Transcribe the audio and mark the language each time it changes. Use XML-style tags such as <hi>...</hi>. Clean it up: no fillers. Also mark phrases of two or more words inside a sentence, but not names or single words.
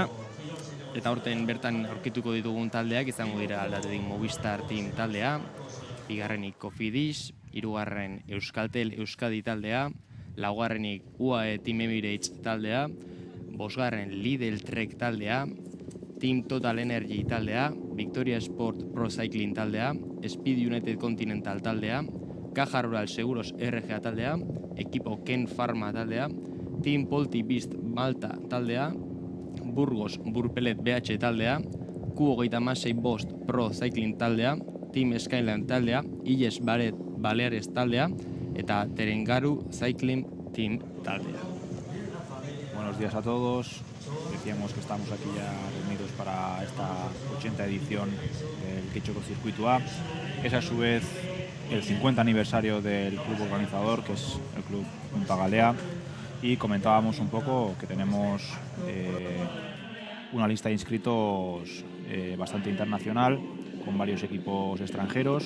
<eu>Eta aurten bertan aurkituko ditugun taldeak izango dira aldatetik Movistar Team taldea, bigarrenik Cofidis, hirugarren Euskaltel Euskadi taldea, laugarrenik UAE Team Emirates taldea, bosgarren Lidl Trek taldea, Team Total Energy taldea, Victoria Sport Pro Cycling taldea, Speed United Continental taldea, Caja Rural Seguros RGA taldea, Equipo Ken Pharma taldea, Team Polti Beast Malta taldea, Burgos Burpelet BH taldea, Q26 Bost Pro Cycling taldea, Team Skyline taldea, Illes Baleares taldea, eta Terengaru Cycling Team taldea.</eu> <es>Buenos días a todos. Decíamos que estamos aquí ya reunidos para esta 80 edición del Getxoko Circuito A. Es a su vez el 50 aniversario del club organizador, que es el Club Punta Galea, y comentábamos un poco que tenemos una lista de inscritos bastante internacional, con varios equipos extranjeros.</es>